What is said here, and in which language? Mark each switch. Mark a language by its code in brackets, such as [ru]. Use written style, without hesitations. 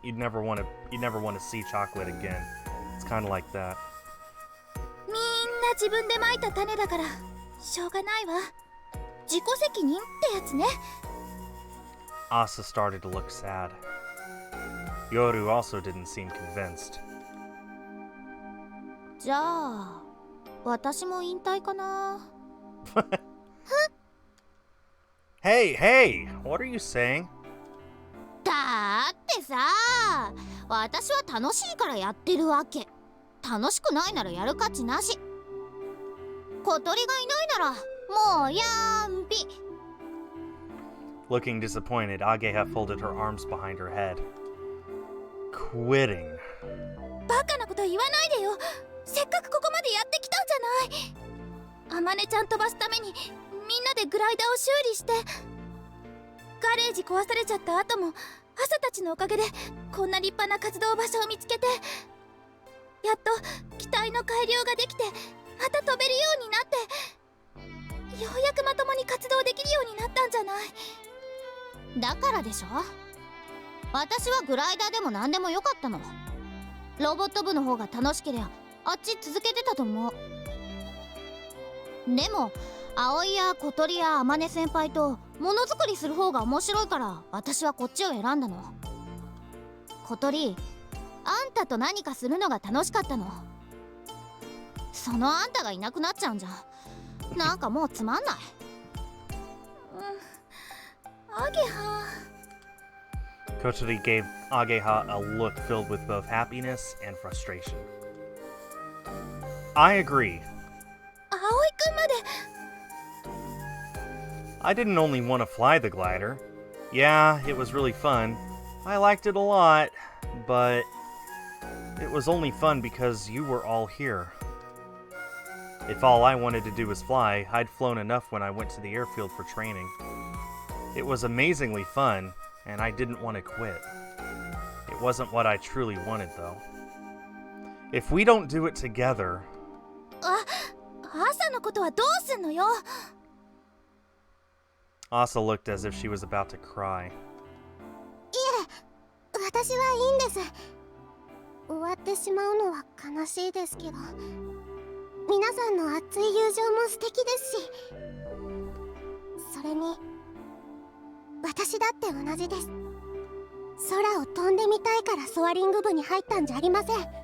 [en] You'd never want to see chocolate again. It's kind of like that. [ja] みんな自分でまいた種だからしょうがないわ。自己責任ってやつね。 [en] Asa started to look sad. Yoru also didn't seem convinced. [ja] じゃあ私も引退かな。 [en] Hey, what are you saying? [ja] だってさ、私は楽しいからやってるわけ。楽しくないならやる価値なし。小鳥がいないならもうやんぴ。 [en] Looking disappointed, Ageha folded her arms behind her head. Quitting. [ja] バカなこと言わないでよ。せっかくここまでやってきたんじゃない。あまねちゃん飛ばすためにみんなでグライダーを修理して、ガレージ壊されちゃった後も朝たちのおかげでこんな立派な活動場所を見つけて、やっと機体の改良ができてまた飛べるようになって、ようやくまともに活動できるようになったんじゃない。だからでしょ、私はグライダーでも何でもよかったの。ロボット部の方が楽しければあっち続けてたと思う。でも葵や小鳥やあまね先輩とものづくりする方が面白いから私はこっちを選んだの。小鳥、あんたと何かするのが楽しかったの。そのあんたがいなくなっちゃうんじゃなんかもうつまんない。アゲハ。 [en] Kotori gave Ageha a look filled with both happiness and frustration. I agree. [ja] 葵くんまで。 [en] I didn't only want to fly the glider. Yeah, it was really fun. I liked it a lot, but it was only fun because you were all here. If all I wanted to do was fly, I'd flown enough when I went to the airfield for training. It was amazingly fun, and I didn't want to quit. It wasn't what I truly wanted, though. If we don't do it together... [ja] 朝のことはどうすんのよ。 [en] Asa looked as if she was about to cry. [ja] いえ、私はいいんです。終わってしまうのは悲しいですけど、皆さんの熱い友情も素敵ですし、それに私だって同じです。空を飛んでみたいからソアリング部に入ったんじゃありません。